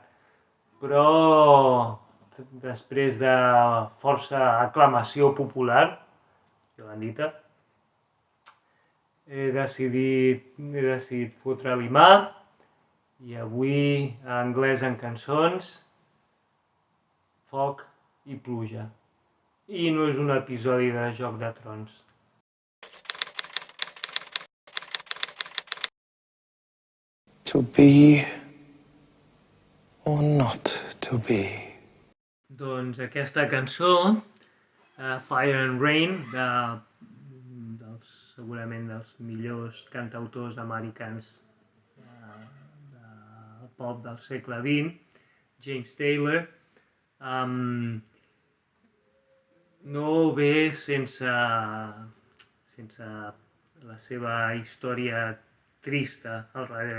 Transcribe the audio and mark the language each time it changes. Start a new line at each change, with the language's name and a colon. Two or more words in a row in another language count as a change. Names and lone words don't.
Catalan: Però després de força aclamació popular, Joanita, he decidit fotre-li mà i avui a Anglès en cançons, foc i pluja. I no és un episodi de Joc de Trons.
English: To be or not to be.
Catalan: Doncs aquesta cançó, Fire and Rain, segurament dels millors cantautors americans de pop del segle XX, James Taylor, no ve sense la seva història trista al darrere.